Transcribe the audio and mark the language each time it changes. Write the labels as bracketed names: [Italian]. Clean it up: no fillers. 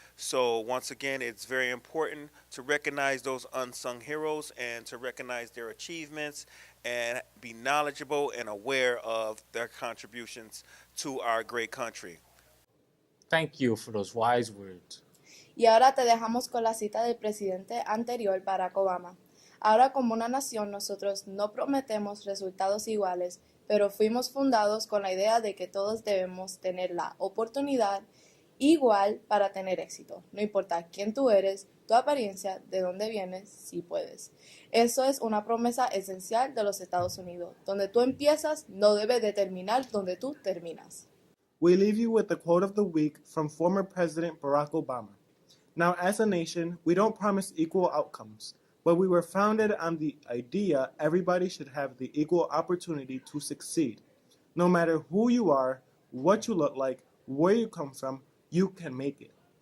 [English] So once again, it's very important to recognize those unsung heroes and to recognize their achievements and be knowledgeable and aware of their contributions to our great country. Thank you for those wise words. [Spanish] Y ahora te dejamos con la cita del presidente anterior, Barack Obama. Ahora, como una nación, nosotros no prometemos resultados iguales, pero fuimos fundados con la idea de que todos debemos tener la oportunidad igual para tener éxito. No importa quién tú eres, tu apariencia, de dónde vienes, si puedes. Eso es una promesa esencial de los Estados Unidos. Donde tú empiezas no debe determinar donde tú terminas. [English] We leave you with the quote of the week from former President Barack Obama. Now, as a nation, we don't promise equal outcomes, but we were founded on the idea everybody should have the equal opportunity to succeed. No matter who you are, what you look like, where you come from, you can make it.